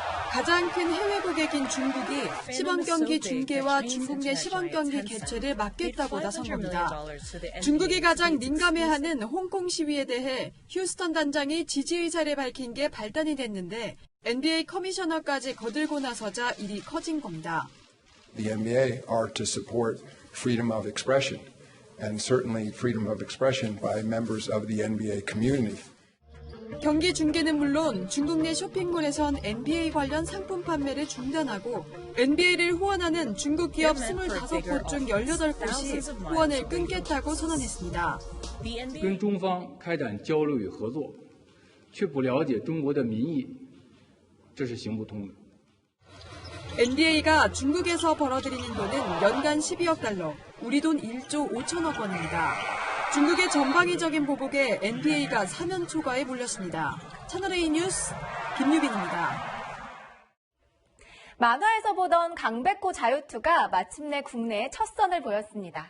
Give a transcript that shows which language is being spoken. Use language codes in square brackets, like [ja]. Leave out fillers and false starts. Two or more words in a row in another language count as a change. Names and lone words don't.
[ko] 가장 큰 해외 고객인 중국이 시범 경기 중계와 중국 내 시범 경기 개최를 막겠다고 나선 겁니다. 중국이 가장 민감해하는 홍콩 시위에 대해 휴스턴 단장이 지지 의사를 밝힌 게 발단이 됐는데 NBA 커미셔너까지 거들고 나서자 일이 커진 겁니다. [en] The NBA are to support freedom of expression and certainly freedom of expression by members of the NBA community. [ko] 경기 중계는 물론 중국 내 쇼핑몰에선 NBA 관련 상품 판매를 중단하고 NBA를 후원하는 중국 기업 25곳 중 18곳이 후원을 끊겠다고 선언했습니다. [zh] 跟中方开展交流与合作，却不了解中国的民意，这是行不通的。 [ko] NBA가 중국에서 벌어들이는 돈은 연간 12억 달러, 우리 돈 1조 5천억 원입니다. 중국의 전방위적인 보복에 NBA가 사면 초과에 몰렸습니다. 채널A 뉴스 김유빈입니다. 만화에서 보던 강백호 자유투가 마침내 국내에 첫 선을 보였습니다.